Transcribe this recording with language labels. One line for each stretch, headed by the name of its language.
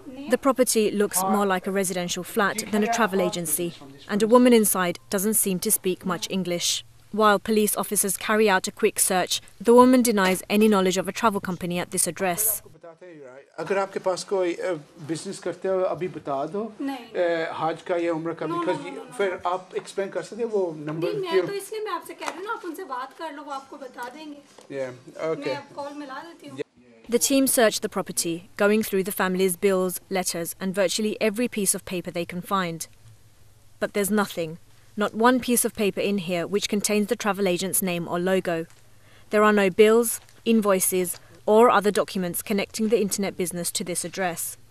English: The property looks more like a residential flat than a travel agency, and a woman inside doesn't seem to speak much English. While police officers carry out a quick search, the woman denies any knowledge of a travel company at this address.
Hindi: अगर आपके पास कोई business करते हो अभी बता दो हज का या उम्र का बिकॉज़ फिर आप एक्सप्लेन कर सकते हो वो नंबर नहीं मैं तो इसलिए मैं आपसे कह रही हूं ना आप उनसे बात कर लो वो आपको बता देंगे ओके मैं कॉल मिला देती हूं.
English: The team searched the property, going through the family's bills, letters and virtually every piece of paper they can find. But there's nothing, not one piece of paper in here which contains the travel agent's name or logo. There are no bills, invoices or other documents connecting the internet business to this address.